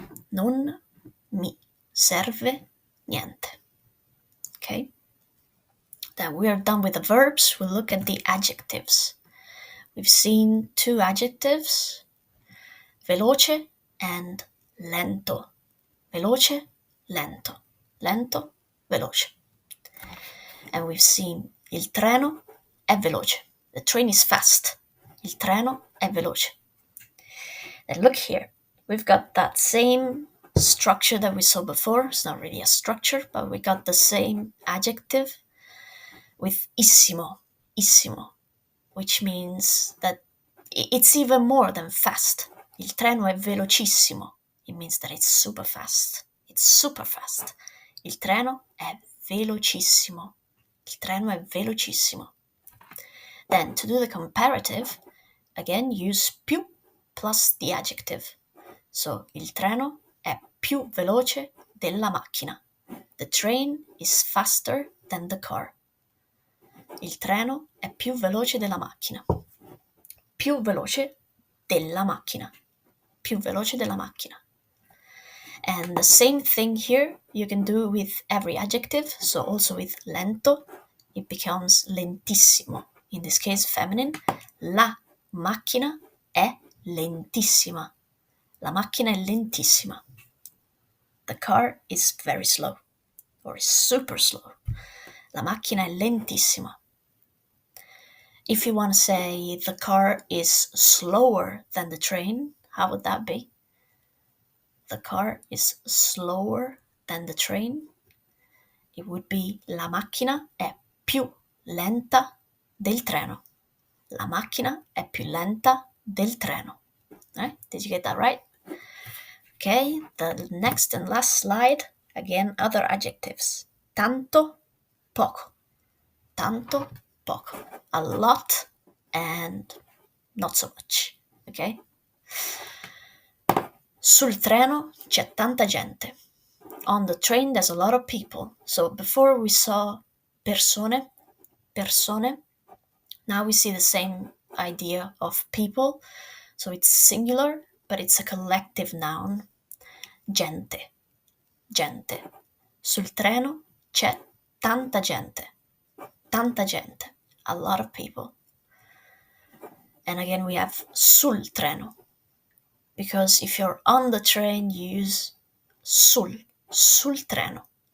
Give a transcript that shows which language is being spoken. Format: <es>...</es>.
<it>Non mi serve niente. Okay?</it> <en>Then we are done with the verbs. We'll look at the adjectives. We've seen two adjectives, veloce and lento.</en> <it>Veloce, lento. Lento, veloce.</it> <en>And we've seen</en> <it>il treno è veloce.</it> <en>The train is fast.</en> <it>Il treno è veloce.</it> <en>And look here. We've got that same structure that we saw before. It's not really a structure, but we got the same adjective with issimo, which means that it's even more than fast.</en> <it>Il treno è velocissimo.</it> <en>It means that it's super fast. It's super fast.</en> <it>Il treno è velocissimo. Il treno è velocissimo.</it> <en>Then, to do the comparative, again, use più plus the adjective.</en> <it>So, il treno è più veloce della macchina.</it> <en>The train is faster than the car.</en> <it>Il treno è più veloce della macchina. Più veloce della macchina. Più veloce della macchina.</it> <en>And the same thing here you can do with every adjective. So also with lento, it becomes lentissimo. In this case, feminine.</en> <it>La macchina è lentissima. La macchina è lentissima.</it> <en>The car is very slow. Or is super slow.</en> <it>La macchina è lentissima.</it> <en>If you want to say the car is slower than the train, how would that be? The car is slower than the train. It would be</en> <it>la macchina è più lenta del treno. La macchina è più lenta del treno.</it> <en>Right? Did you get that right? Okay, the next and last slide. Again, other adjectives. Tanto, poco.</en> <it>Tanto, poco.</it> <en>A lot and not so much. Okay?</en> <it>Sul treno c'è tanta gente.</it> <en>On the train there's a lot of people. So before we saw persone, now we see the same idea of people. So it's singular, but it's a collective noun.</en> <it>Gente. Sul treno c'è tanta gente. Tanta gente.</it> <en>A lot of people. And again we have sul treno. Because if you're on the train, you use sul treno.</en>